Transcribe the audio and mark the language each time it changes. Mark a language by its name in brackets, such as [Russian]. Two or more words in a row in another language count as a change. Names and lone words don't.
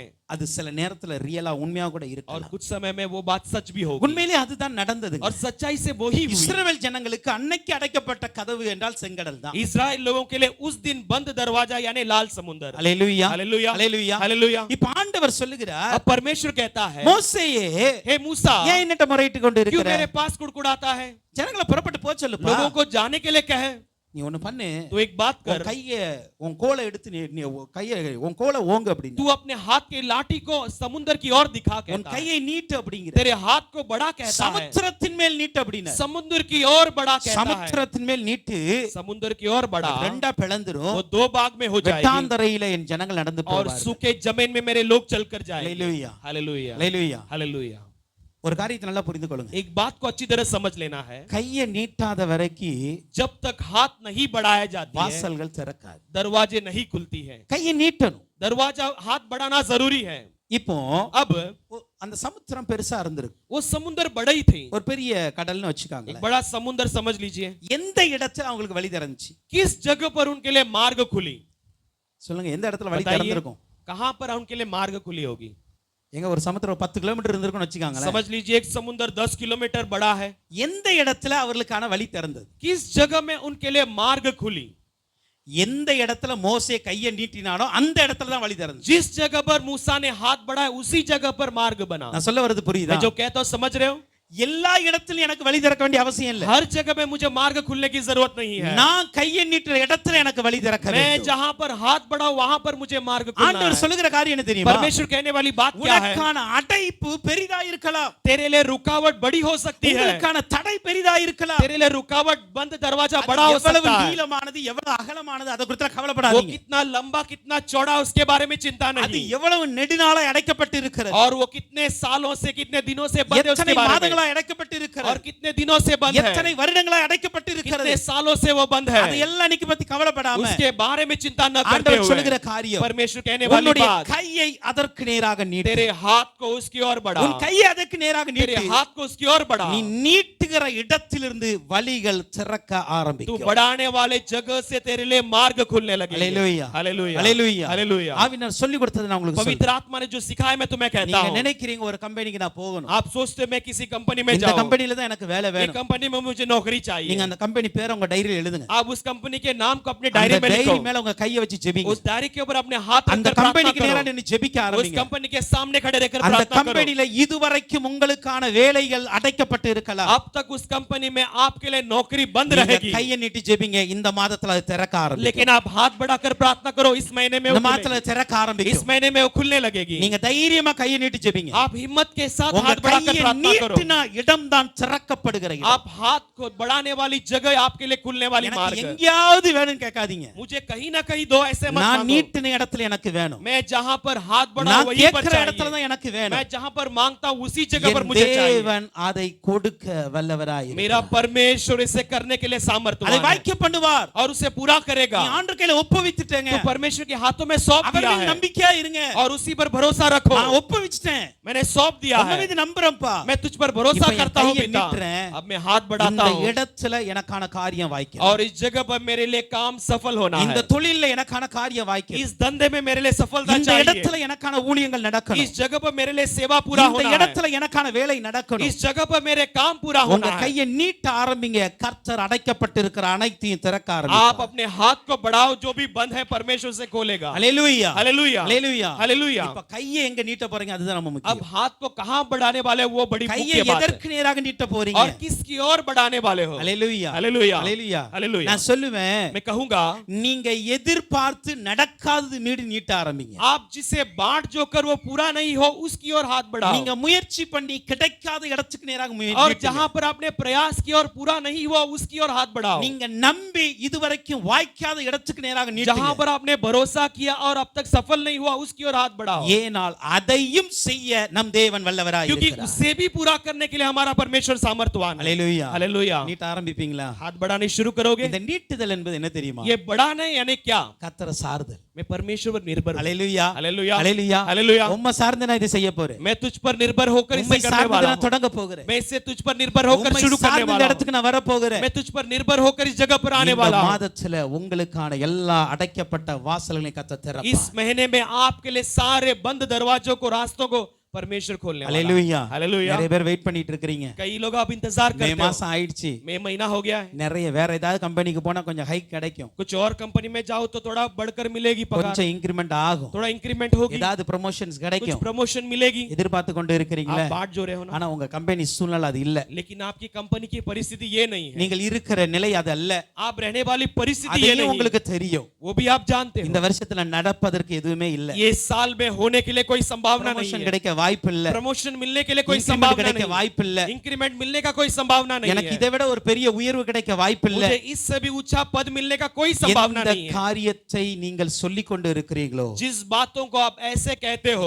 [Tamil] அது சில நேரத்துல ரியலா உண்மையா கூட [Hindi] और [Tamil] இருக்கலாம். [Hindi] कुछ समय में वो बात सच भी होगी। [Tamil] உண்மையிலே அதுதான் நடந்தது. [Hindi] और सच्चाई से वही हुई। [Tamil] இஸ்ரவேல் ஜனங்களுக்கு அன்னைக்கு அடைக்கப்பட்ட கதவு என்றால் செங்கடல் தான். [Hindi] इस्राएल लोगों के लिए उस दिन बंद दरवाजा यानी लाल समुद्र। [Tamil] அல்லேலூயா. [Hindi] हालेलुया [Tamil] அல்லேலூயா. [Hindi] हालेलुया। [Tamil] இப்ப ஆண்டவர் சொல்லுகிறார், [Hindi] अब परमेश्वर कहता है, [Tamil] மோசேயே [Hindi] हे मूसा [Tamil] ஏன் என்னட்ட முறையிட்டு கொண்டு [Hindi] क्यों [Tamil] இருக்கிற? [Hindi] मेरे पास कुड़कुड़ाता है? [Tamil] ஜனங்களை புறப்பட்டு போ சொல்லுப்பா. [Hindi] लोगों को जाने के लिए कहे। [Tamil] நீ ஒன்னு பண்ணு, [Hindi] तो एक बात [Tamil] உன் [Hindi] कर, [Tamil] கைய உன் கோலை எடுத்து நீ கைய உன் கோலை ஓங்கு அப்படின்னு. [Hindi] तू अपने हाथ के लाठी को समुद्र की ओर दिखा [Tamil] உன் [Hindi] कहता है। [Tamil] கையை நீட்டு அப்படிங்கிற. [Hindi] तेरे हाथ को बड़ा कहता है। [Tamil] சமுத்திரத்தின் மேல் நீட்டு அப்படின்னு. [Hindi] समुद्र की ओर बड़ा कहता है। [Tamil] சமுத்திரத்தின் மேல் நீட்டு [Hindi] समुद्र की ओर बड़ा [Tamil] ரெண்டா பிளந்துரும். [Hindi] वो दो भाग में हो जाएगी [Tamil] வெட்டாந்தரையில என் ஜனங்கள் நடந்து [Hindi] और [Tamil] போவார்கள். [Hindi] सूखे जमीन में मेरे लोग चलकर जाएंगे। [Tamil] அல்லேலூயா. [Hindi] हालेलुया [Tamil] அல்லேலூயா. [Hindi] हालेलुया। [Tamil] ஒரு காரியத்தை நல்லா புரிந்து கொள்ளுங்க. [Hindi] एक बात को अच्छी तरह समझ लेना है, [Tamil] கையை நீட்டாத வரைக்கும் [Hindi] जब तक हाथ नहीं बढ़ाया जाती है [Tamil] வாசல்கள் திறக்காது. [Hindi] दरवाजे नहीं खुलती है। [Tamil] கையை நீட்டணும். [Hindi] दरवाजा हाथ बढ़ाना जरूरी है। [Tamil] இப்போ [Hindi] अब [Tamil] அந்த சமுத்திரம் பெருசா இருந்திருக்கு. [Hindi] वो समुद्र बड़ा ही थी। [Tamil] ஒரு பெரிய கடல்னு வச்சுக்காங்க. [Hindi] एक बड़ा समुद्र समझ लीजिए। [Tamil] எந்த இடத்துல அவங்களுக்கு வழி திறந்துச்சு? [Hindi] किस जगह पर उनके लिए मार्ग खुली? [Tamil] சொல்லுங்க, எந்த இடத்துல வழி [Hindi] बताइए, [Tamil] திறந்திருக்கும்? [Hindi] कहां पर उनके लिए मार्ग खुली होगी? [Tamil] எங்க ஒரு சமுத்திரம் 10 கிலோமீட்டர் இருந்திருக்கும்னு வச்சுக்காங்க. [Hindi] समझ लीजिए एक समुद्र 10 किलोमीटर बड़ा है। [Tamil] எந்த இடத்துல அவர்களுக்கான வழி திறந்தது? [Hindi] किस जगह में उनके लिए मार्ग खुली? [Tamil] எந்த இடத்துல மோசே கையை நீட்டினானோ அந்த இடத்துல தான் வழி திறந்துச்சு. [Hindi] जिस जगह पर मूसा ने हाथ बढ़ाया उसी जगह पर मार्ग बना। [Tamil] நான் சொல்ல வரது புரியுதா? [Hindi] मैं जो कहता हूं समझ रहे हो? [Tamil] எல்லா இடத்திலும் எனக்கு வழி திறக்க வேண்டிய அவசியம் இல்ல. [Hindi] हर जगह में मुझे मार्ग खुलने की जरूरत नहीं है। [Tamil] நான் கையை நீட்டுற இடத்துல எனக்கு வழி திறக்க [Hindi] मैं [Tamil] வேண்டும். [Hindi] जहां पर हाथ बढ़ाऊं वहां पर मुझे मार्ग खुलना [Tamil] ஆண்டவர் [Hindi] है। [Tamil] சொல்லுகிற காரியம் என்ன தெரியுமா? [Hindi] परमेश्वर कहने वाली बात क्या है? [Tamil] உனக்கான அடைப்பு பெரிதா இருக்கலாம். [Hindi] तेरे लिए रुकावट बड़ी हो सकती है। [Tamil] உனக்கான தடை பெரிதா இருக்கலாம். [Hindi] तेरे लिए रुकावट बंद दरवाजा [Tamil] அது [Hindi] बड़ा हो [Tamil] எவ்வளவு [Hindi] सकता है। [Tamil] நீளமானது எவ்வளவு அகலமானது அதை குறித்து [Hindi] वो [Tamil] கவலைப்படாதீங்க. [Hindi] कितना लंबा कितना चौड़ा उसके बारे में चिंता [Tamil] அது [Hindi] नहीं। [Tamil] எவ்வளவு நெடுநாளா அடைக்கப்பட்டு இருக்கிறது. [Hindi] और वो कितने सालों से कितने दिनों से बंद है [Tamil] எத்தனை [Hindi] उसके बारे में। [Tamil] மாதங்களா அடைக்கப்பட்டு இருக்கிறது. [Hindi] और कितने दिनों से बंद है। [Tamil] எத்தனை வருடங்களா அடைக்கப்பட்டு இருக்கிறது. [Hindi] कितने सालों से वो बंद है। [Tamil] அது எல்லாம் இன்னைக்கு பத்தி கவலைப்படாம [Hindi] उसके बारे में चिंता न करते [Tamil] ஆண்டவர் [Hindi] हुए [Tamil] சொல்லுகிற காரியம், [Hindi] परमेश्वर कहने वाली [Tamil] உன்னுடைய [Hindi] बात, [Tamil] கையை அதற்கு நேராக நீட்டு. [Hindi] तेरे हाथ को उसकी ओर बढ़ा। [Tamil] உன் கையை அதற்கு நேராக [Hindi] तेरे [Tamil] நீட்டு. [Hindi] हाथ को उसकी ओर बढ़ा। [Tamil] நீ நீட்டுகிற இடத்திலிருந்து வழிகள் திறக்க [Hindi] तू [Tamil] ஆரம்பிக்கும். [Hindi] बढ़ाने वाले जगह से तेरे लिए मार्ग खुलने लगेंगे। [Tamil] அல்லேலூயா. [Hindi] हालेलुया [Tamil] அல்லேலூயா. [Hindi] हालेलुया। [Tamil] ஆவியானவர் சொல்லி கொடுத்தது நான் உங்களுக்கு [Hindi] पवित्र आत्मा ने जो सिखाया मैं तुम्हें कहता [Tamil] நீங்க [Hindi] हूं। [Tamil] நினைக்கிறீங்க ஒரு கம்பெனிக்கு நான் போகணும். [Hindi] आप सोचते मैं किसी कंपनी कंपनी में [Tamil] இந்த [Hindi] जाओ, [Tamil] கம்பெனில தான் எனக்கு வேலை [Hindi] ये [Tamil] வேணும். [Hindi] कंपनी में मुझे नौकरी [Tamil] நீங்க [Hindi] चाहिए। [Tamil] அந்த கம்பெனி பேரை உங்க டைரியில எழுதுங்க. [Hindi] आप उस कंपनी के नाम को अपने [Tamil] அந்த [Hindi] डायरी में लिखो, [Tamil] டைரி மேல உங்க கையை வச்சு ஜெபிங்க. [Hindi] उस डायरी के ऊपर अपने हाथ [Tamil] அந்த [Hindi] रखकर प्रार्थना [Tamil] கம்பெனிக்கு நேரா [Hindi] करो, [Tamil] நின்னு ஜெபிக்க [Hindi] उस [Tamil] ஆரம்பிங்க. [Hindi] कंपनी के सामने खड़े रहकर [Tamil] அந்த [Hindi] प्रार्थना करो। [Tamil] கம்பெனில இதுவரைக்கும் உங்களுக்கான வேலைகள் அடைக்கப்பட்டு இருக்கலாம். [Hindi] अब तक उस कंपनी में आपके लिए नौकरी बंद [Tamil] நீங்க [Hindi] रहेगी, [Tamil] கையை நீட்டி ஜெபிங்க. இந்த மாதத்துல அது திறக்க ஆரம்பிக்கும். [Hindi] लेकिन आप हाथ बढ़ाकर प्रार्थना करो, इस महीने में [Tamil] இந்த [Hindi] वो [Tamil] மாதத்துல [Hindi] खुलेगी, [Tamil] திறக்க [Hindi] इस [Tamil] ஆரம்பிக்கும். [Hindi] महीने में वो खुलने लगेगी। [Tamil] நீங்க தைரியமா கையை நீட்டி ஜெபிங்க. [Hindi] आप हिम्मत के साथ [Tamil] உங்க [Hindi] हाथ बढ़ाकर [Tamil] கையை [Hindi] प्रार्थना करो। [Tamil] நீட்டினா இடம்தான் திறக்கப்படுகிற இடம். [Hindi] आप हाथ को बढ़ाने वाली जगह आपके लिए खुलने वाली [Tamil] எனக்கு [Hindi] मार्ग है। [Tamil] எங்கேயாவது வேணும்னு கேட்காதீங்க. [Hindi] मुझे कहीं ना कहीं दो ऐसे मत [Tamil] நான் [Hindi] मांगो, [Tamil] நீட்டின இடத்துல எனக்கு வேணும். [Hindi] मैं जहां पर हाथ बढ़ाऊं [Tamil] நான் [Hindi] वहीं पर [Tamil] கேட்கிற இடத்துல [Hindi] चाहिए, [Tamil] தான் எனக்கு வேணும். [Hindi] मैं जहां पर मांगता हूं उसी जगह पर [Tamil] என் [Hindi] मुझे चाहिए। [Tamil] தேவன் அதை கொடுக்க வல்லவராய் [Hindi] मेरा परमेश्वर इसे करने के लिए [Tamil] அதை [Hindi] सामर्थ्यवान है [Tamil] வாய்க்க பண்ணுவார். [Hindi] और उसे पूरा करेगा। [Tamil] நீ ஆண்டவர் கையில ஒப்புவித்துட்டேங்க. [Hindi] तो परमेश्वर के हाथों में सौंप दिया [Tamil] அவரில் [Hindi] है [Tamil] நம்பிக்கையா இருங்க. [Hindi] और उसी पर भरोसा रखो। [Tamil] நான் ஒப்புவிச்சிட்டேன். [Hindi] मैंने सौंप दिया [Tamil] உங்க [Hindi] है, [Tamil] மீது நம்புறேன்ப்பா. [Hindi] मैं तुझ पर भरोसा [Tamil] இப்ப என் [Hindi] करता हूं [Tamil] கையை [Hindi] पिता। [Tamil] நீட்டுறேன். [Hindi] अब मैं हाथ बढ़ाता [Tamil] இந்த [Hindi] हूं [Tamil] இடத்துல எனக்கான காரியம் வாய்க்கும். [Hindi] और इस जगह पर मेरे लिए काम सफल होना [Tamil] இந்த [Hindi] है, [Tamil] தொழில்ல எனக்கான காரியம் வாய்க்கும். [Hindi] इस धंधे में मेरे लिए सफलता [Tamil] இந்த [Hindi] चाहिए, [Tamil] இடத்துல எனக்கான ஊழியங்கள் நடக்கணும். [Hindi] इस जगह पर मेरे लिए सेवा पूरा [Tamil] இந்த [Hindi] होना है, [Tamil] இடத்துல எனக்கான வேலை நடக்கணும். [Hindi] इस जगह पर मेरे काम पूरा [Tamil] உங்க [Hindi] होना है। [Tamil] கையை நீட்ட ஆரம்பிங்க. கர்த்தர் அடைக்கப்பட்டிருக்கிற அனைத்தையும் திறக்க [Hindi] आप [Tamil] ஆரம்பிப்பார். [Hindi] अपने हाथ को बढ़ाओ, जो भी बंद है परमेश्वर से खोलेगा। [Tamil] ஹalleluya [Hindi] हालेलुया, [Tamil] ஹalleluya [Hindi] हालेलुया। [Tamil] இப்ப கையை எங்க நீட்ட போறீங்க அதுதான் ரொம்ப [Hindi] अब [Tamil] முக்கியம். [Hindi] हाथ को कहां बढ़ाने वाले हो, वो बड़ी [Tamil] கையை [Hindi] मुख्य बात है। [Tamil] எதற்கு நேராக நீட்ட போறீங்க? [Hindi] और किसकी ओर बढ़ाने वाले हो? [Tamil] ஹalleluya [Hindi] हालेलुया, [Tamil] ஹalleluya [Hindi] हालेलुया। [Tamil] நான் சொல்லுவேன், [Hindi] मैं कहूंगा, [Tamil] நீங்க எதிர்பார்த்து நடக்காதது நீட்ட ஆரம்பிங்க. [Hindi] आप जिसे बाट जो कर वो पूरा नहीं हो, उसकी ओर हाथ बढ़ाओ। [Tamil] நீங்க முயற்சி பண்ணி கிடைக்காத இடத்துக்கு நேராக [Hindi] और [Tamil] முயற்சி [Hindi] जहां पर आपने प्रयास किया और पूरा नहीं हुआ, उसकी ओर हाथ बढ़ाओ। [Tamil] நீங்க நம்பி இதுவரைக்கும் வாய்க்காத இடத்துக்கு நேராக [Hindi] जहां [Tamil] நீட்டுங்க. [Hindi] पर आपने भरोसा किया और अब तक सफल नहीं हुआ, उसकी ओर हाथ बढ़ाओ। [Tamil] ஏனால் அதையும் செய்ய நம் தேவன் வல்லவராய் [Hindi] क्योंकि [Tamil] இருக்கிறார். [Hindi] उसे भी पूरा करने के लिए हमारा परमेश्वर सामर्थ्यवान है। [Tamil] ஹalleluya [Hindi] हालेलुया। [Tamil] நீட்ட ஆரம்பிப்பீங்களா? [Hindi] हाथ बढ़ाने शुरू करोगे? [Tamil] இந்த நீட்டுதல் என்பது என்ன தெரியுமா? [Hindi] ये बढ़ाना यानी क्या? [Tamil] கர்த்தரை சார்தல். [Hindi] मैं परमेश्वर पर निर्भर हूं। [Tamil] ஹalleluya [Hindi] हालेलुया, [Tamil] ஹalleluya [Hindi] हालेलुया। [Tamil] உம்மை சார்ந்து நான் இதை செய்ய போறேன். [Hindi] मैं तुझ पर निर्भर होकर इसे [Tamil] உம்மை [Hindi] करने [Tamil] சார்ந்து [Hindi] वाला [Tamil] நான் [Hindi] हूं। [Tamil] தொடங்க போகிறேன். [Hindi] मैं इसे तुझ पर निर्भर होकर [Tamil] உம்மை [Hindi] शुरू करने [Tamil] சார்ந்து இந்த [Hindi] वाला हूं। [Tamil] இடத்துக்கு நான் வர போகிறேன். [Hindi] मैं तुझ पर निर्भर होकर इस जगह पर आने [Tamil] இந்த [Hindi] वाला हूं। [Tamil] மாதத்துல உங்களுக்கான எல்லா அடைக்கப்பட்ட வாசல்களை கர்த்தர் திறப்பார். [Hindi] इस महीने में आपके लिए सारे बंद दरवाजों को, रास्तों को परमेश्वर खोलने वाला है। [Tamil] ஹalleluya [Hindi] हालेलुया। [Tamil] நிறைய பேர் வெயிட் பண்ணிட்டு இருக்கீங்க. [Hindi] कई लोग आप इंतजार [Tamil] மே [Hindi] करते हो, [Tamil] மாசம் ஆயிடுச்சு. [Hindi] मई महीना हो गया है, [Tamil] நிறைய வேற ஏதாவது கம்பெனிக்கு போனா கொஞ்சம் ஹைக் கிடைக்கும். [Hindi] कुछ और कंपनी में जाओ तो थोड़ा बढ़कर मिलेगी पगार, [Tamil] கொஞ்சம் இன்கிரிமெண்ட் ஆகும். [Hindi] थोड़ा इंक्रीमेंट होगी, [Tamil] ஏதாவது ப்ரமோஷன்ஸ் [Hindi] कुछ [Tamil] கிடைக்கும். [Hindi] प्रमोशन मिलेगी। [Tamil] எதிர்பார்த்து கொண்டு [Hindi] आप [Tamil] இருக்கிறீங்களே. [Hindi] बाट जो रहे हो ना, [Tamil] ஆனா உங்க கம்பெனி சூழ்நிலை அது இல்ல. [Hindi] लेकिन आपकी कंपनी की परिस्थिति ये नहीं है, [Tamil] நீங்கள் இருக்கிற நிலை அது அல்ல. [Hindi] आप रहने वाली परिस्थिति ये [Tamil] அதையும் [Hindi] नहीं है, [Tamil] உங்களுக்கு தெரியும். [Hindi] वो भी आप जानते [Tamil] இந்த [Hindi] हो। [Tamil] வருஷத்துல நடப்பதற்கு எதுவுமே இல்ல. [Hindi] ये साल में होने के लिए कोई संभावना नहीं [Tamil] ப்ரமோஷன் [Hindi] है, [Tamil] கிடைக்க வாய்ப்பு இல்ல. [Hindi] प्रमोशन मिलने के लिए कोई [Tamil] இன்கிரிமெண்ட் [Hindi] संभावना [Tamil] கிடைக்க [Hindi] नहीं, [Tamil] வாய்ப்பு இல்ல. [Hindi] इंक्रीमेंट मिलने का कोई संभावना नहीं [Tamil] எனக்கு [Hindi] है, [Tamil] இதை விட ஒரு பெரிய உயர்வு கிடைக்க வாய்ப்பு இல்ல. [Hindi] मुझे इससे भी ऊंचा पद मिलने का कोई संभावना [Tamil] எந்த [Hindi] नहीं है। [Tamil] காரியத்தை நீங்கள் சொல்லிக் கொண்டு இருக்கிறீர்களோ, [Hindi] जिस बातों को आप ऐसे कहते हो,